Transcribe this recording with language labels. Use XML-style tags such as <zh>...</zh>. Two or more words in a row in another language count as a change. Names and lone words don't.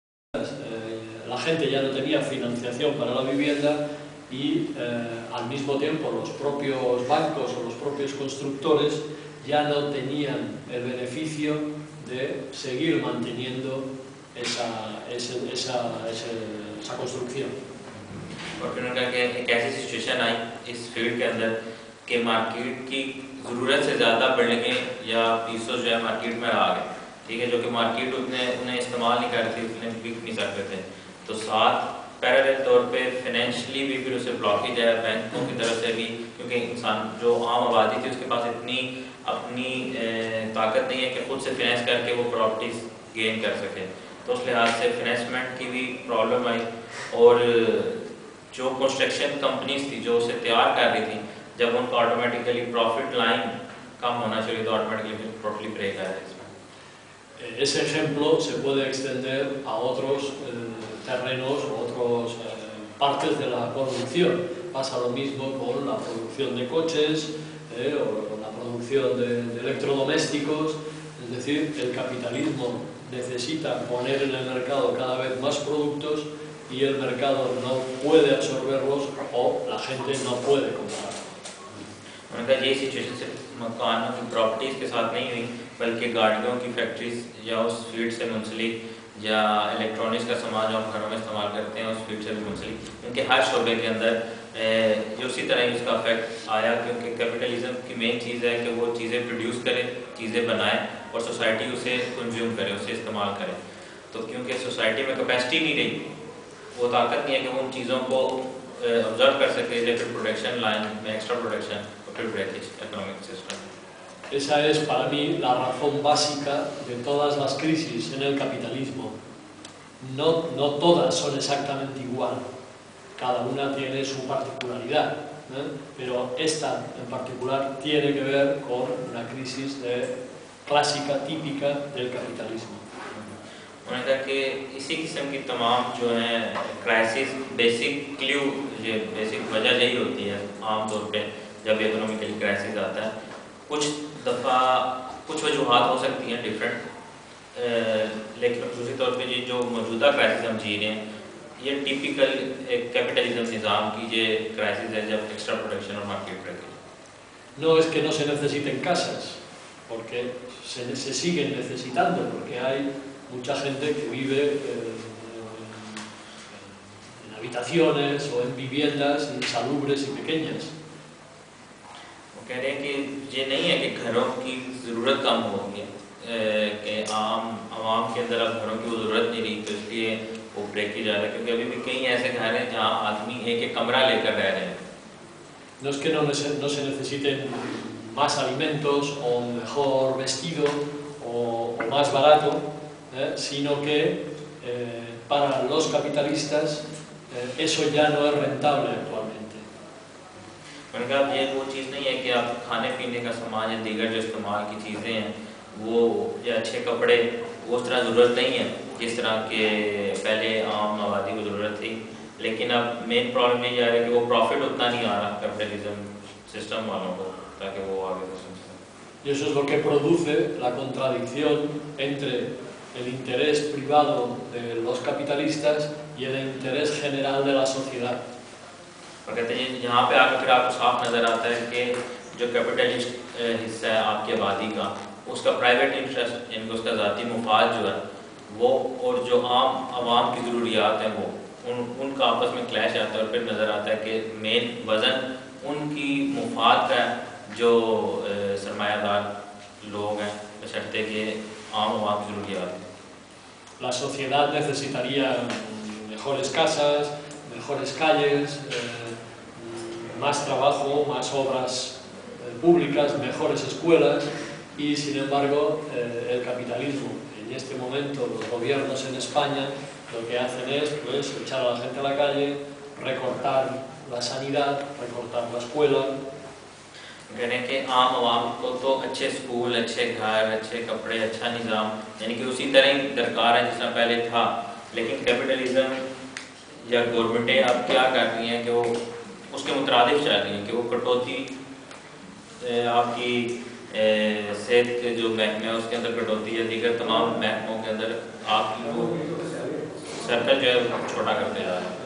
<es>la gente ya no tenía financiación para la vivienda y al mismo tiempo los propios bancos o los propios constructores ya no tenían el beneficio de seguir manteniendo esa construcción.</es> <ur>اور پھر ان کا ایک ایسی سچویشن آئی اس فیلڈ کے اندر کہ مارکیٹ کی ضرورت سے زیادہ بلڈنگیں یا پیسز جو ہے مارکیٹ میں آ گئے، ٹھیک ہے، جو کہ مارکیٹ انہیں استعمال نہیں کر رہی تھی، انہیں بک نہیں سکتے تھے. تو ساتھ پیرالل طور پہ فائنینشلی بھی پھر اسے بلاکیج ہے بینکوں کی طرف سے بھی، کیونکہ انسان جو عام آبادی تھی اس کے پاس اتنی اپنی طاقت نہیں ہے کہ خود سے فائنانس کرکے وہ</ur> <en>properties gain</en> <ur>کر سکے. تو اس لحاظ سے فائنانسمنٹ کی بھی پرابلم آئی اور جو</ur> <en>construction companies</en> <ur>تھی جو اسے تیار کر رہی تھی، جب ان کا</ur> <en>automatically profit line</en> <ur>کم ہونا چاہیے تو</ur> <en>automatically profit break</en> <ur>آیا اس میں.</ur> <es>Ese ejemplo se puede extender a otros terrenos o otras partes de la producción. Pasa lo mismo con la producción de coches o la producción de electrodomésticos. Es decir, el capitalismo necesita poner en el mercado cada vez más productos y el mercado no puede absorberlos o la gente no puede comprarlos.</es> <ur>ان کا یہ سچویشن صرف مکانوں کی پراپرٹیز کے ساتھ نہیں ہوئی بلکہ گاڑیوں کی فیکٹریز یا اس فیلڈ سے منسلک یا الیکٹرانکس کا سامان جو ہم گھروں میں استعمال کرتے ہیں اس فیلڈ سے بھی منسلک ان کے ہر شعبے کے اندر جو اسی طرح ہی اس کا ایفیکٹ آیا، کیونکہ کیپٹلزم کی مین چیز ہے کہ وہ چیزیں پروڈیوس کرے، چیزیں بنائے اور سوسائٹی اسے کنزیوم کرے، اسے استعمال کرے. تو کیونکہ سوسائٹی میں کپیسٹی نہیں رہی، وہ طاقت نہیں ہے کہ وہ ان چیزوں کو آبزرو کر سکے، لیکن</ur> <en>production line</en> <ur>میں</ur> <en>extra production</en> <ur>اور پھر</ur> <en>breakage economic system.</en> <es>Esa es para mí la razón básica de todas las crisis en el capitalismo. No todas son exactamente igual, cada una tiene su particularidad, pero esta en particular tiene que ver con una crisis clásica, típica del capitalismo.</es> <ur>انہوں نے کہا کہ اسی قسم کی تمام جو ہے</ur> <en>crisis basic</en> <ur>وجہ یہی ہوتی ہے عام طور پہ جب اکنامکلی کرائسس آتا ہے. کچھ دفعہ کچھ وجوہات ہو سکتی ہیں ڈفرنٹ، لیکن خصوصی طور پہ یہ جو موجودہ کرائسس ہم جی رہے ہیں یہ ٹپیکل ایک کیپٹلزم نظام کی یہ کرائسس ہے جب</ur> <en>extra production</en> <ur>اور</ur> <en>market breakage.</en> <es>No es que no se necesiten casas, porque se siguen necesitando, porque hay mucha gente que vive en habitaciones o en viviendas insalubres y pequeñas.</es> <ur>کہہ رہے ہیں کہ یہ نہیں ہے کہ گھروں کی ضرورت کم ہو گئی کہ عوام کے اندر اب گھروں کی وہ ضرورت نہیں رہی تو اس لیے وہ بریک ہی جا رہا ہے، کیونکہ ابھی بھی کئی ایسے گھر ہیں جہاں آدمی ایک کمرہ لے کر رہ رہے ہیں.</ur> <es>No es que no se necesiten más alimentos o mejor vestido o más barato, sino que para los capitalistas eso ya no es rentable actualmente.</es> <ur>ان کا یہ وہ چیز نہیں ہے کہ آپ کھانے پینے کا سامان یا دیگر جو استعمال کی چیزیں ہیں وہ یا اچھے کپڑے وہ اس طرح ضرورت نہیں ہے جس طرح کے پہلے عام آبادی کو ضرورت تھی، لیکن اب</ur> <en>main problem</en> <ur>یہ آ رہا ہے کہ وہ پرافٹ اتنا نہیں آ رہا</ur> <en>capitalism system</en> <ur>والوں کو تاکہ وہ آگے بڑھ سکیں.</ur> <es>Y eso es lo que produce la contradicción entre el interés privado de los capitalistas y el interés general de la sociedad.</es> <ur>اور کہتے ہیں یہاں پہ آ کر پھر آپ کو صاف نظر آتا ہے کہ جو کیپٹلسٹ حصہ ہے آپ کی آبادی کا اس کا</ur> <en>private interest</en> <ur>یعنی کہ اس کا ذاتی مفاد جو ہے وہ اور جو عوام کی ضروریات ہیں وہ ان کا آپس میں کلیش آتا ہے اور پھر نظر آتا ہے کہ مین وزن ان کی مفاد کا جو سرمایہ دار لوگ ہیں بشرطیکہ عام عوام کی ضروریات ہیں.</ur> <es>La sociedad necesitaría mejores casas, mejores calles, más trabajo, más obras públicas, mejores escuelas y sin embargo el capitalismo, en este momento los gobiernos en España lo que hacen es pues, echar a la gente a la calle, recortar la sanidad, recortar la escuela.</es> <ur>کہنے کے عام عوام کو تو اچھے اسکول، اچھے گھر، اچھے کپڑے، اچھا نظام یعنی کہ اسی طرح ہی درکار ہے جس طرح پہلے تھا، لیکن کیپٹلزم یا گورنمنٹیں اب کیا کر رہی ہیں کہ وہ اس کے مطابق چاہ رہی ہیں کہ وہ کٹوتی آپ کی صحت کے جو محکمے ہے اس کے اندر کٹوتی یا دیگر تمام محکموں کے اندر آپ کی وہ سرکل جو ہے وہ چھوٹا کرتے جا رہے ہیں.</ur>